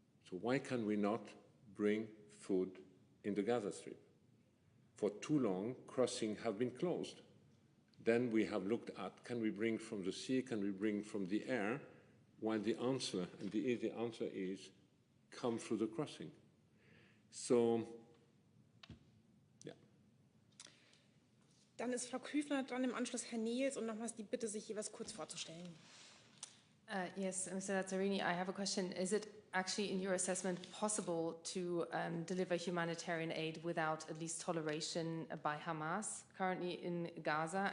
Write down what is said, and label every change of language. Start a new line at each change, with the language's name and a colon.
English: So why can we not bring food in the Gaza Strip? For too long, crossings have been closed. Then we have looked at, can we bring from the sea, can we bring from the air? While the answer, and the easy answer is, come through the crossing. So, yeah.
German: Dann ist Frau Küfner dran, im Anschluss Herr Nils und nochmals die Bitte, sich jeweils kurz vorzustellen.
English: Yes, Mr. Lazzarini, I have a question. Is it actually, in your assessment, possible to deliver humanitarian aid without at least toleration by Hamas currently in Gaza?